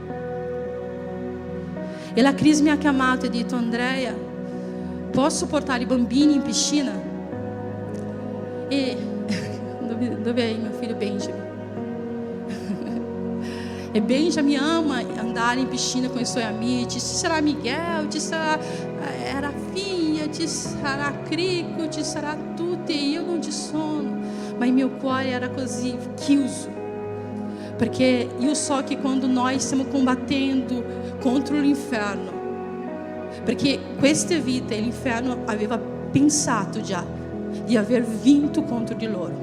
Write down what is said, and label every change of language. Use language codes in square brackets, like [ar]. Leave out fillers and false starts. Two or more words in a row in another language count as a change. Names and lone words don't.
[it] E la Cris mi ha chiamato e ha detto: Andrea, posso portare i bambini in piscina? E dove è mio figlio Benjamin? E Benjamin ama andare in piscina [pt] com os seus amigos. [it] Ci sarà Miguel, ci sarà Rafinha, ci sarà Crico, ci sarà tutti. E io non ci sono, ma il mio cuore era così chiuso, perché io so che quando noi stiamo combattendo contro l'inferno, perché queste vite l'inferno aveva pensato già di aver vinto contro di loro.